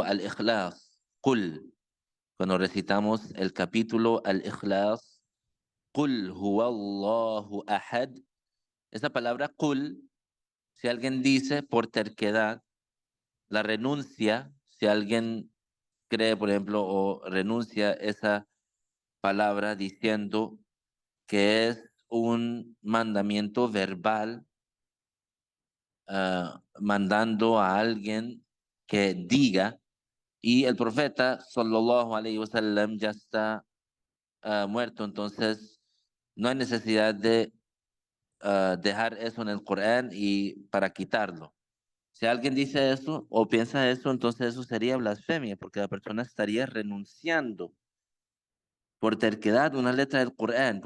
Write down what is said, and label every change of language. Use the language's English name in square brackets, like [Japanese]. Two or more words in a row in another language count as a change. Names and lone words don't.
[Spanish] Al-Ikhlas, Qul, cuando recitamos el capítulo Al-Ikhlas, [Arabic] قل هو الله أحد, [Spanish] esa palabra Qul, si alguien dice por terquedad, la renuncia, si alguien cree, por ejemplo, o renuncia esa palabra diciendo que es un mandamiento verbal, mandando a alguien que diga, y el profeta [Arabic] صلى الله عليه وسلم [Spanish] ya está muerto, entonces no hay necesidad de dejar eso en el Corán y para quitarlo. Si alguien dice eso o piensa eso, entonces eso sería blasfemia, porque la persona estaría renunciando por terquedad una letra del Corán.